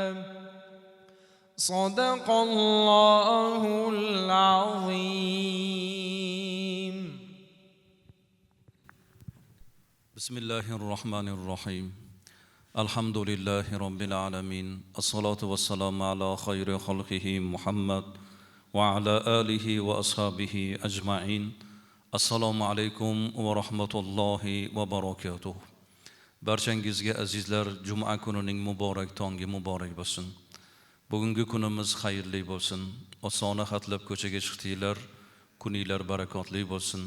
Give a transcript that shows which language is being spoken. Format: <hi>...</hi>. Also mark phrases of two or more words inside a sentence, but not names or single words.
<ar>صدق الله العظيم. بسم الله الرحمن الرحيم. الحمد لله رب العالمين. الصلاة والسلام على خير خلقه محمد وعلى آله وأصحابه أجمعين.</ar> <uz>Assalomu alaykum va rahmatullohi va barakatuh. Barchangizga azizlar, juma kunining muborak tongi muborak bo'lsin. Bugungi kunimiz xayrli bo'lsin. Osona xatlab ko'chaga chiqdinglar, kuninglar barakotli bo'lsin.</uz>